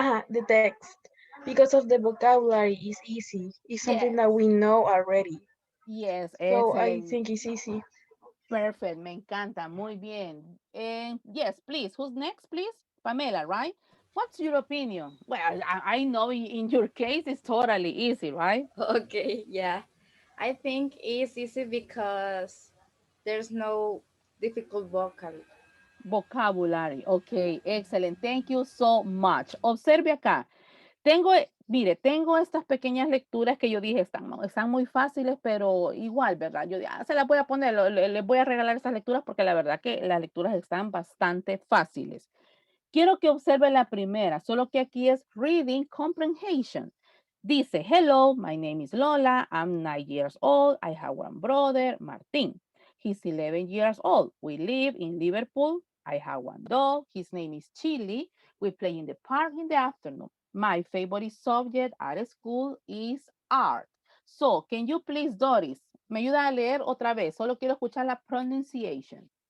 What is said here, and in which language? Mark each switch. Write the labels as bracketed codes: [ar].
[en] The text, because of the vocabulary is easy. It's something that we know already. Yes, So I excellent. think it's easy. [es] Perfect, me encanta, muy bien. [en] And yes, please, who's next, please? Pamela, right? What's your opinion? Well, I know in your case it's totally easy, right? Okay, yeah. I think it's easy because there's no difficult Vocabulary. Ok, excellent. Thank you so much. [es] Observe acá. Mire, tengo estas pequeñas lecturas que yo dije están muy fáciles, pero igual, ¿verdad? Yo se las voy a poner, les voy a regalar esas lecturas porque la verdad que las lecturas están bastante fáciles. Quiero que observe la primera, solo que aquí es reading comprehension. [en] Dice, hello, my name is Lola, I'm 9 years old, I have one brother, Martin. He's 11 years old. We live in Liverpool. I have one dog. His name is Chili. We play in the park in the afternoon. My favorite subject at school is art. So, can you please, [es] Doris, me ayuda a leer otra vez? Solo quiero escuchar la pronunciation.